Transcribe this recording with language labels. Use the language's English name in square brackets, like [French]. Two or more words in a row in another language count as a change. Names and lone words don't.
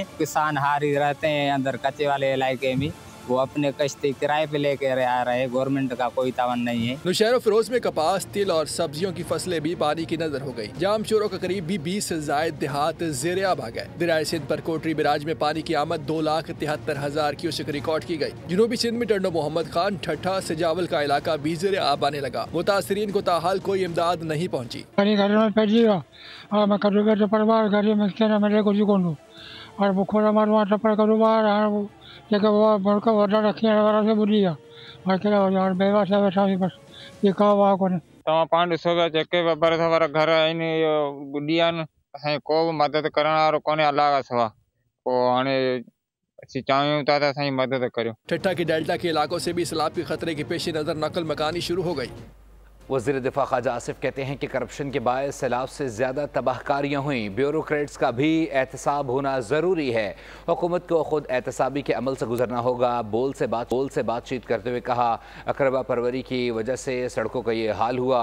[Urdu] کسان ہاری رہتے ہیں اندر کچے والے علاقے میں، وہ اپنے کشتی کرائے پہ لے کے آ رہے ہیں، گورنمنٹ کا کوئی تعاون نہیں ہے. نوشہرو فیروز میں کپاس، تل اور سبزیوں کی فصلیں بھی پانی کی نذر ہو گئی. جامشورو کا قریب بھی 20 سے زائد دیہات زیر آب آ گئے. دریائے سندھ پر کوٹری بیراج میں پانی کی آمد 2,73,000 کیوسک ریکارڈ کی گئی. جنوبی سندھ میں ٹنڈو محمد خان، ٹھٹہ، سجاول کا علاقہ بھی زیر آب آنے لگا. متاثرین کو تاحال کوئی امداد نہیں پہنچی. [Sindhi] पाण ॾिसो जेके घर आहिनि गुॾियानि असांजी को बि मदद करण वारो कोन्हे अलाह सवा। पोइ हाणे असीं चाहियूं था त असांजी मदद करियो। [Urdu] ٹھٹہ کے ڈیلٹا کے علاقوں سے بھی سیلاب کے خطرے کے پیش نظر نقل مکانی شروع ہو گئی. وزیر دفاع خواجہ آصف کہتے ہیں کہ کرپشن کے باعث سیلاب سے زیادہ تباہ کاریاں ہوئی، بیوروکریٹس کا بھی احتساب ہونا ضروری ہے. حکومت کو خود احتسابی کے عمل سے گزرنا ہوگا۔ بول سے بات چیت کرتے ہوئے کہا، اقربا پروری کی وجہ سے سڑکوں کا یہ حال ہوا.